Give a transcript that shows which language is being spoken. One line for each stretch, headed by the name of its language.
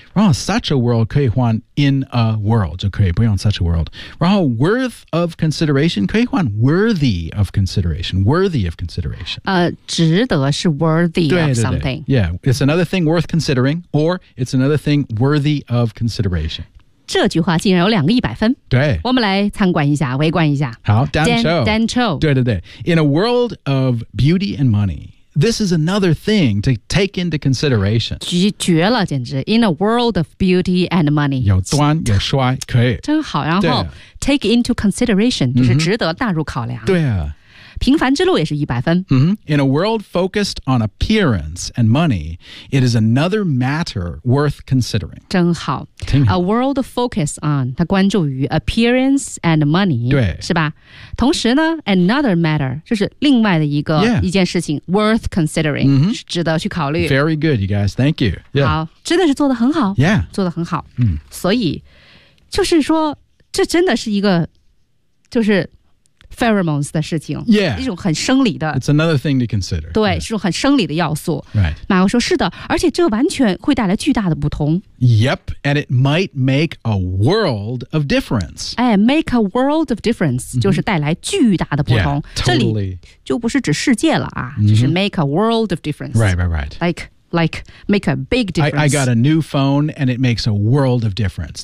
Chinese: 然后
English: such a world
Chinese: 可以换
English: in a world
Chinese: 就可以不用
English: such a world. 然后 worth of consideration 可以换 worthy of consideration. Worthy of consideration.
Chinese: 值得是 worthy 对对对
English: of something. Yeah, it's another thing worth considering or it's another thing worthy of consideration.
Chinese: 这句话竟然有两个一百分。对，我们来参观一下，围观一下。好 ，Dan Cho， 对对对。
English: In a world of beauty and money, this is another thing to take into consideration.
Chinese: 绝了，简直
English: ！In a world of beauty and money，
Chinese: 有端有帅，可以。真好，然后
English: take into consideration
Chinese: 就是值得纳入考量。对啊。平凡之路也是一百分。
English: In a world focused on appearance and money, it is another matter worth considering.
Chinese: 真好。
English: A world focused on,
Chinese: 它关注于
English: appearance and money.
Chinese: 对。是吧？同时呢
English: another matter,
Chinese: 就是另外的一个、
English: yeah.
Chinese: 一件事情
English: worth considering,、 mm-hmm.
Chinese: 是值得去考虑。
English: Very good, you guys. Thank you.、 Yeah.
Chinese: 好，真的是做得很好。
English: Yeah.
Chinese: 做得很好。 Mm. 所以就是说这真的是一个就是 pheromones 的事情
English: yeah,
Chinese: 一种很生理的
English: It's another thing to consider
Chinese: 对、
English: right.
Chinese: 是种很生理的要素、
English: right.
Chinese: 马克说是的而且这完全会带来巨大的不同
English: Yep, and it might make a world of difference、哎、Make a world of difference、mm-hmm.
Chinese: 就是带来巨大的不同
English: yeah, totally.
Chinese: 这里就不是指世界了啊、mm-hmm. 就是
English: make a world of difference Right, right, right Like, make a big difference. I got a new phone, and it makes a world of difference.